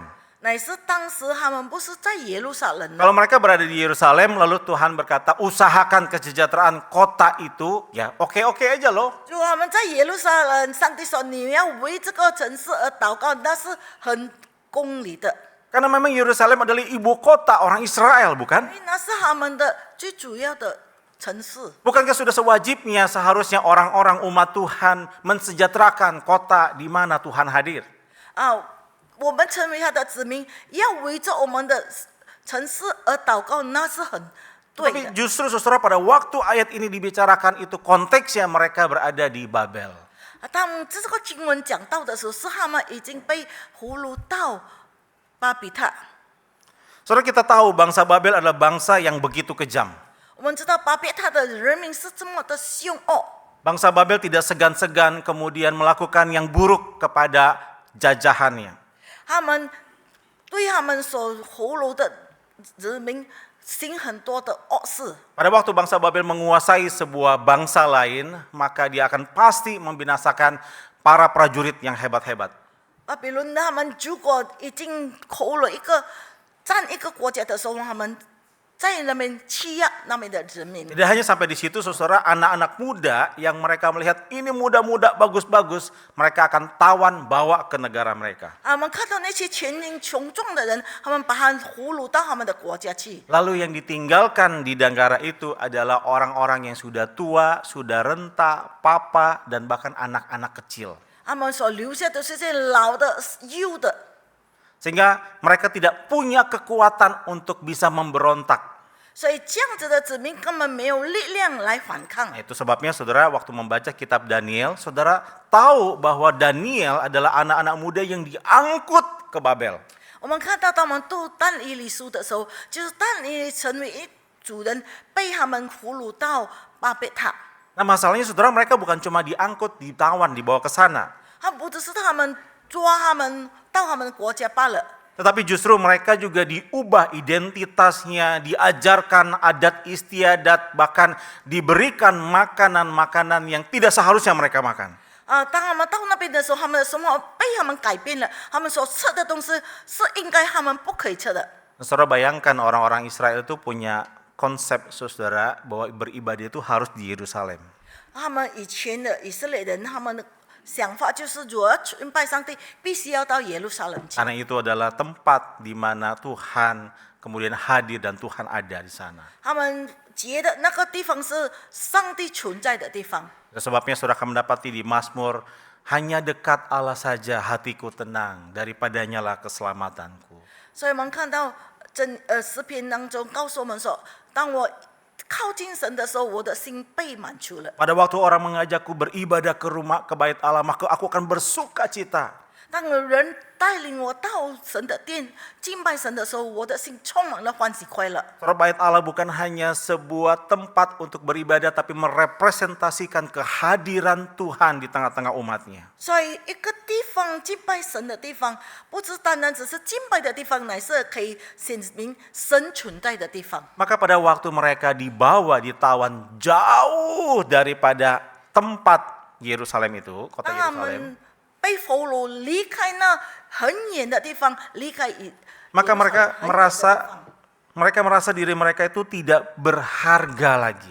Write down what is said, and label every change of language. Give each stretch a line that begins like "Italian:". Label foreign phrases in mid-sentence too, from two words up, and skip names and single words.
Chinese: 乃是当时他们不是在耶路撒冷的，
Indonesian: Kalau mereka berada di Yerusalem, lalu Tuhan berkata, usahakan kesejahteraan kota itu, ya oke-oke aja loh.
Chinese: 如果他们在耶路撒冷，上帝说你要为这个城市而祷告，那是很公理的，
Indonesian: Karena memang Yerusalem adalah ibu kota orang Israel,
Chinese: 因
Indonesian: bukan?
Chinese: 为那是他们的最主要的城市。
Indonesian: Bukankah sudah sewajibnya seharusnya orang-orang umat Tuhan mensejahterakan kota di mana Tuhan hadir?
Chinese: 我们成为他的子民，要围着我们的城市而祷告，那是很对
Indonesian: Tapi
Chinese: 的。
Indonesian: justru saudara pada waktu ayat ini dibicarakan itu konteksnya mereka berada di Babel.
Chinese: 当这个经文讲到的时候，是他们已经被俘虏到巴比塔。
Indonesian: Saudara kita tahu bangsa Babel adalah bangsa yang begitu kejam.
Chinese: 我们知道巴比塔的人民是这么的凶恶，
Indonesian: Bangsa Babel tidak segan-segan kemudian melakukan yang buruk kepada jajahannya.
Chinese: 他们对他们所俘虏的人民行很多的恶事。
Indonesian: Pada waktu bangsa Babel menguasai sebuah bangsa lain, maka dia akan pasti membinasakan para prajurit yang hebat-hebat.
Chinese: 巴比伦他们如果已经俘了占一个国家的时候，他们在那边欺压那边的人民。
Indonesian: Tidak hanya sampai di situ, saudara, anak-anak muda yang mereka melihat ini muda-muda bagus-bagus, mereka akan tawan bawa ke negara mereka.
Chinese: 我们看到那些全民穷壮的人，他们把他俘虏到他们的国家去。
Indonesian: Lalu yang ditinggalkan di negara itu adalah orang-orang yang sudah tua, sudah renta, papa, dan bahkan anak-anak kecil.
Chinese: 他们所留下的是这些老的、幼的，
Indonesian: Sehingga mereka tidak punya kekuatan untuk bisa memberontak.
Chinese: 所以这样子的子民根本没有力量来反抗。
Indonesian: Nah, itu sebabnya saudara waktu membaca kitab Daniel, saudara tahu bahwa Daniel adalah anak-anak muda yang diangkut ke Babel.
Chinese: 我们看到他们读但以理书的时候，就是但以理成为一组人，被他们俘虏到巴别塔。
Indonesian: Nah masalahnya saudara mereka bukan cuma diangkut, ditawan, dibawa ke sana.
Chinese: 他不只是他们抓他们到他们的国家罢了，
Indonesian: Tetapi justru mereka juga diubah identitasnya, diajarkan adat istiadat, bahkan diberikan makanan-makanan yang tidak seharusnya mereka makan.
Chinese: 当他们到那边的时候，他们的生活被他们改变了，他们所吃的东西是应该他们不可以吃的。
Indonesian: Saudara bayangkan orang-orang Israel itu punya konsep saudara bahwa beribadah itu harus di Yerusalem.
Chinese: 他们以前的以色列人，他们的想法就是，如果要崇拜上帝，必须要到耶路撒冷去，
Indonesian: Karena itu adalah tempat di mana Tuhan kemudian hadir dan Tuhan ada di sana.
Chinese: 他们觉得那个地方是上帝存在的地方。
Indonesian: Sebabnya saudara akan mendapati di Mazmur, hanya dekat Allah saja hatiku tenang, daripadanya lah keselamatanku.
Chinese: 所以我们看到诗篇当中告诉我们说，当我靠近神的时候，我的心被满足了。
Indonesian: Pada waktu orang mengajakku beribadah ke bait Allah, maka aku akan bersuka cita.
Chinese: 当有人带领我到神的殿敬拜神的时候，我的心充满了欢喜快乐。
Indonesian: Saudara, bait Allah bukan hanya sebuah tempat untuk beribadah, tapi merepresentasikan kehadiran Tuhan di tengah-tengah umatnya.
Chinese: 所以，一个地方敬拜神的地方，不是单单只是敬拜的地方，乃是可以显明神存在的地方。
Indonesian: Maka pada waktu mereka dibawa, ditawan jauh daripada tempat Yerusalem itu, kota
Chinese: 当他
Indonesian: Yerusalem,
Chinese: 们被俘虏离开那很远的地方，离开
Indonesian: maka
Chinese: 很远的地方
Indonesian: mereka merasa diri mereka itu tidak berharga lagi.